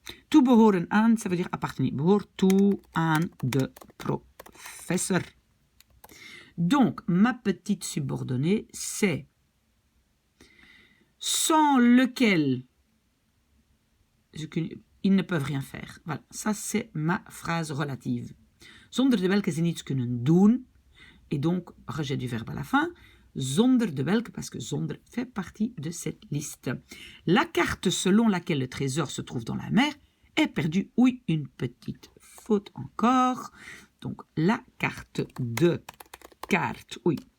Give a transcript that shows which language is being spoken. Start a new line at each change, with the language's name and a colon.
Dutch: Toe behoren aan,
French: ça veut dire appartenir.
Dutch: Behoort toe aan de professeur.
French: Donc, ma petite subordonnée, c'est sans lequel ils ne peuvent rien faire. Voilà, ça c'est ma phrase relative.
Dutch: Zonder de welke ze niets kunnen doen.
French: Et donc, rejet du verbe à la fin.
Dutch: Zonder de welke,
French: parce que zonder fait partie de cette liste. La carte selon laquelle le trésor se trouve dans la mer est perdue. Oui, une petite faute encore. Donc, la carte de carte, oui.